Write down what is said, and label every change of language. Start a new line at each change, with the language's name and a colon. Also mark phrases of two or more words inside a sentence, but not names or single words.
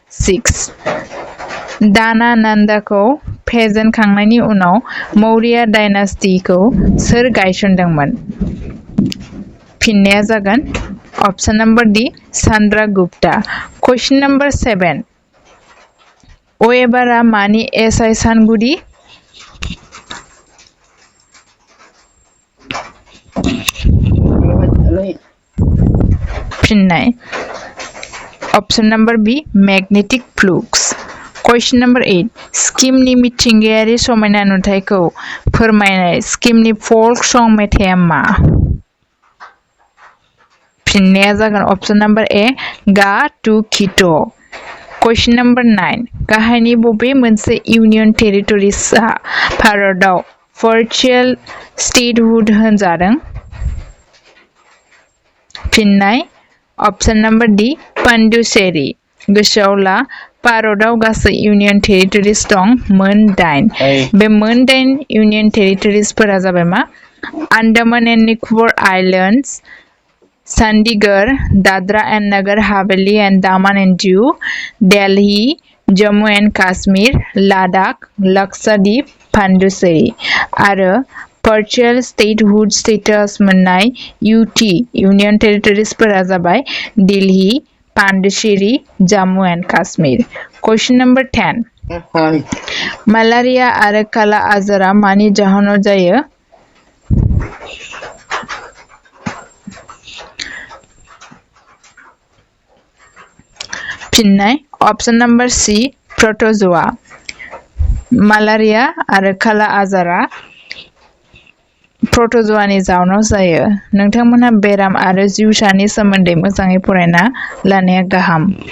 Bodo: 6 दाना नान्दाखौ फेजेनखांनायनि उनाव मौर्य डायनास्टिखौ सोर गायसनदोंमोन फिननाया जागोन
English: option number D
Bodo: चंद्रगुप्ता
English: question number 7
Bodo: ओएबारा मानि एसआई सानगुदि फिननाय
English: option number B magnetic flux question number 8
Bodo: स्किमनि मिथिंगायारि समायना नुथायखौ फोरमायनाय स्किमनि फोल्क सं मेथाइया मा फिननाया जागोन
English: option number A
Bodo: गा टू खिट
English: question number 9
Bodo: गाहायनि बबे मोनसे इउनियन टेरिटरिसआ भारतआव
English: partial statehood
Bodo: होनजादों फिननाय
English: option number D
Bodo: पन्डुचेरी गोसोआव ला भारतआव गासै
English: union territories
Bodo: दं मोन 8 बे मोन 8 इउनियन टेरिटरिसफोरा जाबाय मा आन्डामान एन्ड निकोबार आइलेन्ड्स चंडीगढ़ दादरा एंड नगर हवेली एंड दामन एंड दिउ दिल्ली जम्मू एंड काश्मीर लद्दाख लक्षद्वीप पन्डुचेरी आरो
English: partial statehood
Bodo: स्टेटास मोननाय यूटी यूनियन टेरिटरिसफोरा जाबाय दिल्ली पान्डुचेरी जम्मू एंड काश्मीर
English: question number 10
Bodo: malaria आरो काला आजारा मानि जाहोनाव जायो फिननाय
English: option number C
Bodo: प्रोटोजोआ malaria आरो काला आजारा प्रोटोजोआनि जाहोनाव जायो नोंथांमोनहा बेराम आरो जिउसानि सोमोन्दै मोजाङै फरायना लानाया गाहाम